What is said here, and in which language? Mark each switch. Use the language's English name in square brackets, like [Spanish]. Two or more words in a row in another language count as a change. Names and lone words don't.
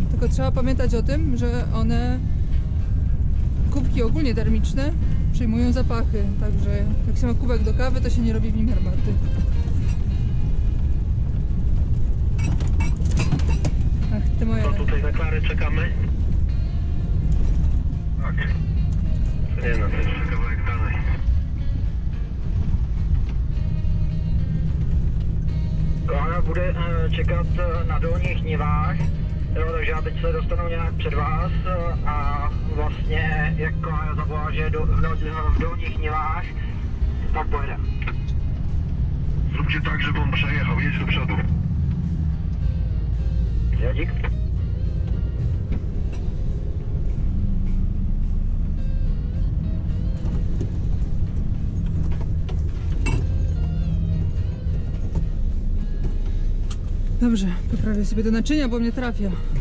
[Polish] Tylko trzeba pamiętać o tym, że one, kubki ogólnie termiczne, przyjmują zapachy. Także jak się ma kubek do kawy, to się nie robi w nim herbaty. Ach, ty moje... To tutaj na Klary czekamy? Tak. Nie no, to jest kawałek dalej. [Czech] Klára bude čekat na Dolních Nivách, jo, takže já teď se dostanu nějak před vás a vlastně jak Klára zavolá, že je v Dolních Nivách, tak pojede. [Polish] Zróbcie tak, żeby on przejechał, jedź do przodu. [Czech] Jo, dík. [Polish] Dobrze, poprawię sobie do naczynia, bo mnie trafia.